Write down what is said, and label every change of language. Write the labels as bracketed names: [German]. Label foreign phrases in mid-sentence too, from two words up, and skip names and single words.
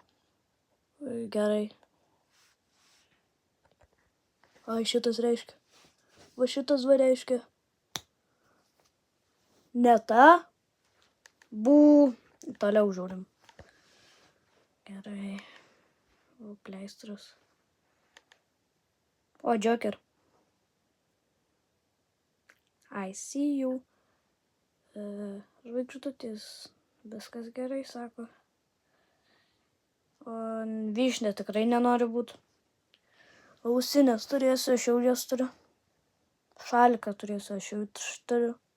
[Lithuanian] Gerai. Ai, šitas reiškia. Va šitas va reiškia. Ne ta. Toliau žiūrim. Gerai. O, pleistras. O, Joker. [English] I see you. [Lithuanian] Žvaigždutės. Viskas gerai, sako. O vyšnė tikrai nenori būti. Ausinės turėsiu, aš jau jas turiu. Šaliką turėsiu, aš jau turiu.